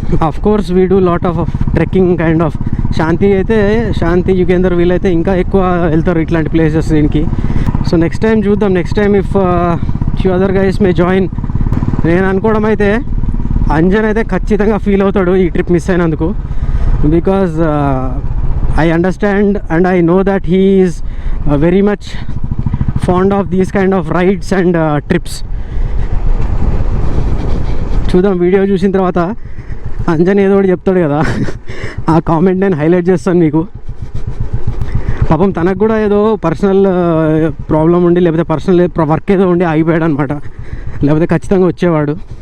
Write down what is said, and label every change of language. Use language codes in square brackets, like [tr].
[en] Of course we do lot of trekking kind of. [te] శాంతి యుగేందర్ వీళ్ళైతే ఇంకా ఎక్కువ వెళ్తారు ఇట్లాంటి ప్లేసెస్ దీనికి. [en] so next time [te] చూద్దాం. [en] Next time if few other guys may join. [te] నేను అనుకోవడం అయితే అంజన్ అయితే ఖచ్చితంగా ఫీల్ అవుతాడు ఈ ట్రిప్ మిస్ అయినందుకు. [en] Because I understand and I know that he is very much fond of these kind of rides and trips. [te] చూద్దాం, వీడియో చూసిన తర్వాత అంజన్ ఏదో ఒకటి చెప్తాడు కదా, ఆ కామెంట్ నేను హైలైట్ చేస్తాను మీకు. పాపం తనకు కూడా ఏదో పర్సనల్ ప్రాబ్లం ఉండి లేకపోతే పర్సనల్ వర్క్ ఏదో ఉండి ఆగిపోయాడు అనమాట, లేకపోతే ఖచ్చితంగా వచ్చేవాడు.